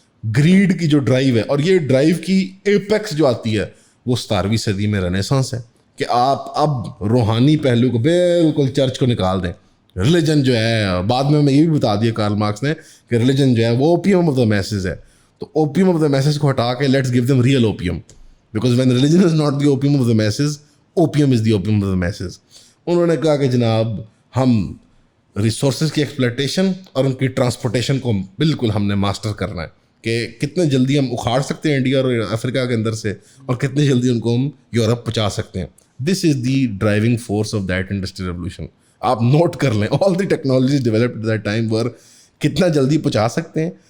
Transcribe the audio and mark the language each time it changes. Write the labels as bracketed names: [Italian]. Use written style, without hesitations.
[Urdu] Grade کی جو drive ہے, اور یہ ڈرائیو کی ایپیکس جو آتی ہے وہ 17ویں صدی میں رنیسانس ہے, کہ آپ اب روحانی پہلو کو بالکل چرچ کو نکال دیں. ریلیجن جو ہے, بعد میں یہ بھی بتا دیا کارل مارکس نے کہ ریلیجن جو ہے وہ [English] opium of the masses [Urdu] ہے. [English] تو opium of the masses [Urdu] کو ہٹا کے [English] Let's give them real opium, because when religion is not the opium of the masses, opium is the opium of the masses. [Urdu] انہوں نے کہا کہ جناب ہم ریسورسز کی ایکسپلائٹیشن اور ان کی ٹرانسپورٹیشن کو بالکل ہم نے ماسٹر کرنا ہے, کہ کتنے جلدی ہم اکھاڑ سکتے ہیں انڈیا اور افریقہ کے اندر سے, اور کتنے جلدی ان کو ہم یورپ پہنچا سکتے ہیں. [English] This is the driving force of that industrial revolution. [Urdu] آپ نوٹ کر لیں, [English] all the technologies developed at that time were [Urdu] کتنا جلدی پہنچا سکتے ہیں.